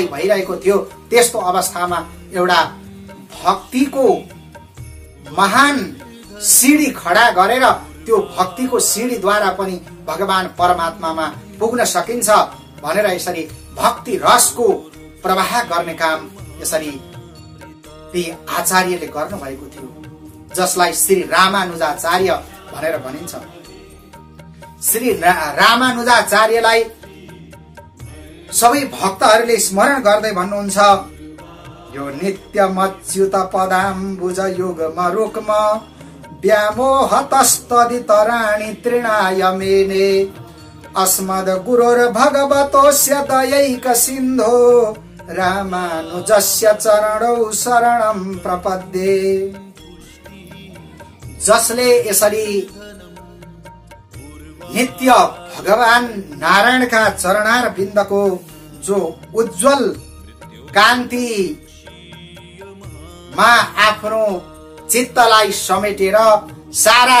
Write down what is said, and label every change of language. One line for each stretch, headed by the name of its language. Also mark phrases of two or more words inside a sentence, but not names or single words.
Nepali: भइरहेको थियो, त्यस्तो अवस्थामा एउटा भक्तिको महान सिडी खडा गरेर त्यो भक्तिको सिडीद्वारा पनि भगवान परमात्मामा पुग्न सकिन्छ भनेर यसरी भक्ति रसको प्रवाह गर्ने काम यसरी ती आचार्यले गर्नुभएको थियो, जसलाई श्री रामानुजाचार्य भनेर भनिन्छ। श्री रामानुजाचार्यलाई सबै भक्तहरूले स्मरण गर्दै भन्नुहुन्छ,
Sanskrit: यो नित्यमच्युत पदाम्बुज युगम रुक्म व्यामोहतस्तदितराणि तृणाय मेने अस्मद् गुरोर् भगवतोस्य दयैक सिन्धो रामानुजस्य चरणौ शरणं प्रपद्ये।
Nepali: जसले यसरी नित्य भगवान नारायणका चरणार बिन्दको जो उज्जवल कान्तिमा आफ्नो चित्तलाई समेटेर सारा